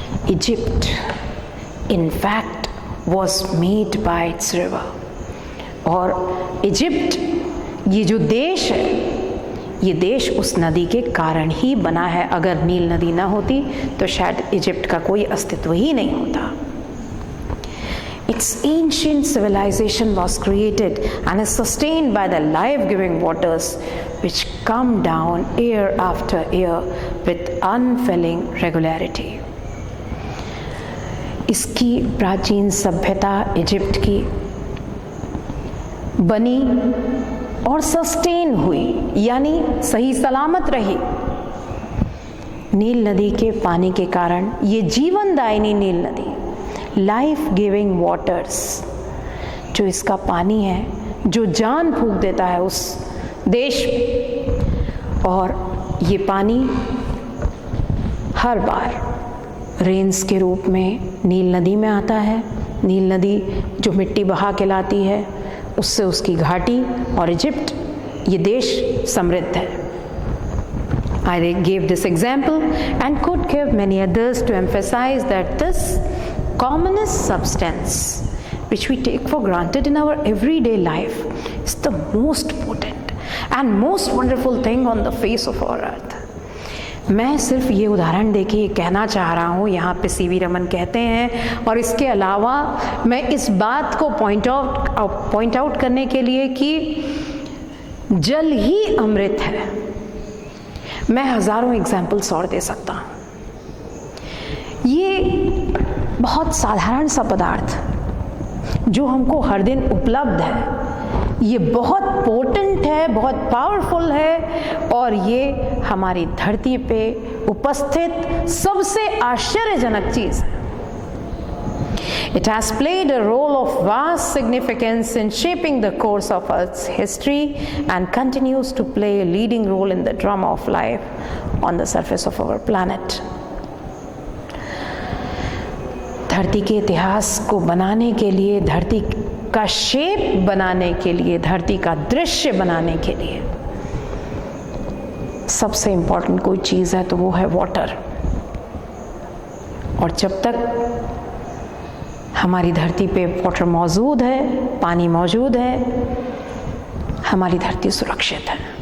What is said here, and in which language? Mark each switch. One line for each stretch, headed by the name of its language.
English: Egypt in fact was made by its river,
Hindi: और Egypt, ये जो देश है, ये देश उस नदी के कारण ही बना है। अगर नील नदी ना होती तो शायद इजिप्ट का कोई अस्तित्व ही नहीं होता।
English: Its ancient civilization was created and is sustained by the life-giving waters which come down year after year with unfailing regularity.
Hindi: इसकी प्राचीन सभ्यता इजिप्ट की बनी और सस्टेन हुई, यानी सही सलामत रही, नील नदी के पानी के कारण। ये जीवनदायिनी नील नदी,
English: life giving waters,
Hindi: जो इसका पानी है, जो जान फूंक देता है उस देश में। और ये पानी हर बार रेन्स के रूप में नील नदी में आता है। नील नदी जो मिट्टी बहा के लाती है, उससे उसकी घाटी और इजिप्ट, ये देश समृद्ध है।
English: I gave this example and could give many others to emphasize that this commonest substance which we take for granted in our everyday life is the most potent and most wonderful thing on the face of our earth.
Hindi: मैं सिर्फ ये उदाहरण देके ये कहना चाह रहा हूँ, यहाँ पे सीवी रमन कहते हैं, और इसके अलावा मैं इस बात को पॉइंट आउट करने के लिए कि जल ही अमृत है। मैं हज़ारों एग्जाम्पल्स और दे सकता हूँ। ये बहुत साधारण सा पदार्थ जो हमको हर दिन उपलब्ध है, ये बहुत पोटेंट है, बहुत पावरफुल है, और ये हमारी धरती पे उपस्थित सबसे आश्चर्यजनक चीज़ है।
English: It has played a role of vast significance in shaping the course of Earth's history and continues to play a leading role in the drama of life on the surface of our planet.
Hindi: धरती के इतिहास को बनाने के लिए, धरती का shape बनाने के लिए, धरती का दृश्य बनाने के लिए सबसे इम्पोर्टेंट कोई चीज़ है तो वो है वाटर। और जब तक हमारी धरती पे वाटर मौजूद है, पानी मौजूद है, हमारी धरती सुरक्षित है।